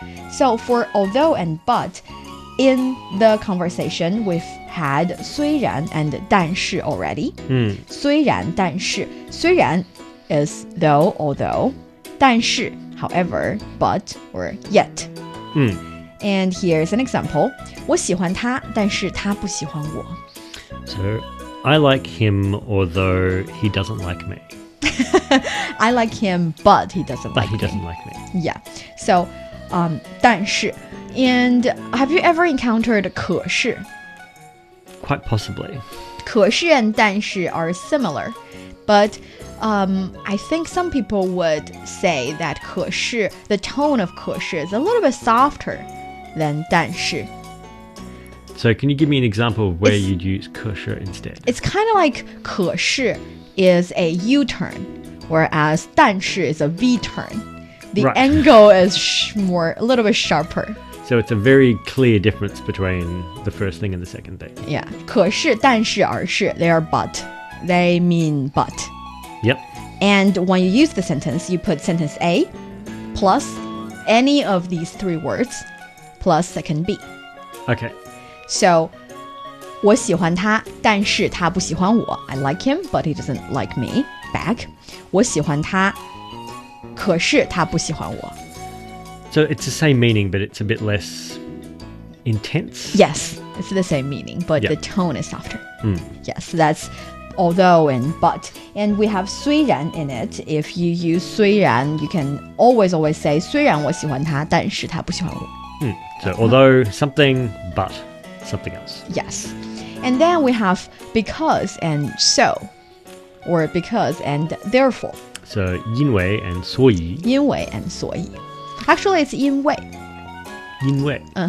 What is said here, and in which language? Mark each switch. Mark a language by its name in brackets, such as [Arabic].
[English] So for although and but, in the conversation we've had 虽然 and 但是 already. [Chinese] 虽然但是 [English] 虽然 is though, although. 但是 however, but, or yet. And here's an example. [Chinese] 我喜欢他，但是他不喜欢我。 [English] So I like him although he doesn't like me. I like him, but he doesn't But like he me. doesn't like me. Yeah. So, 但是 And have you ever encountered 可是? Quite possibly. 可是 and 但是 are similar, but I think some people would say that 可是 the tone of 可是 is a little bit softer than 但是. So can you give me an example of where you'd use 可是 instead? It's kind of like 可是 is a U-turn, whereas 但是 is a V-turn. The Right. angle is a little bit sharper. So it's a very clear difference between the first thing and the second thing. Yeah. [Chinese] 可是但是而是 [English] they are but. They mean but. Yep. And when you use the sentence, you put sentence A plus any of these three words plus second B. Okay. [Chinese] So, 我喜欢他，但是他不喜欢我. [English] I like him, but he doesn't like me. Back. [Chinese] 我喜欢他，可是他不喜欢我. [English] So it's the same meaning, but it's a bit less intense. Yes, it's the same meaning, but Yeah. the tone is softer. Yes, that's although and but. And we have 虽然 in it. If you use 虽然, you can always say [Chinese] 虽然我喜欢他，但是他不喜欢我. [English] So although something, but something else. Yes. And then we have because and so, or because and therefore. So 因为 and 所以。因为 and 所以。 Actually, it's 因为。 [Chinese] 因为。